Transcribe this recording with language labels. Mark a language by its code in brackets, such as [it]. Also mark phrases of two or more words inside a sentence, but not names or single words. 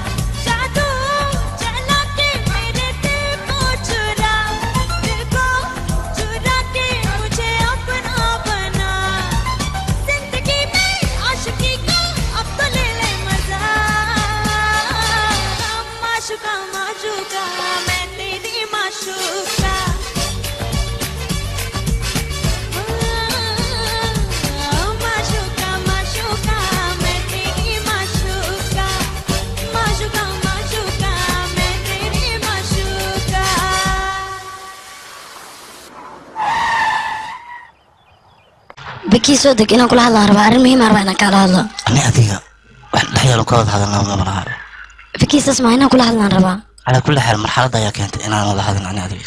[hi] के मेरे दिल को चुरा के मुझे अपना बना जिंदगी में आशिकी का अब तो ले ले मजा माशूका माशूका मैं तेरी माशूका माशूका माशूका मैं तेरी माशूका माशूका माशूका मैं तेरी माशूका [so] bikii soo deg inaan kula hadlaan rabaa arrin muhiim ah rabaa inaan kaala hadlo ani adiga wax dhexyaalo ka wada hadalnaa ma laha bikii saas maa inaan kula hadlaan rabaa calaa kulli xaal marxaladda ayaa keentay inaan wada hadalno ani adiga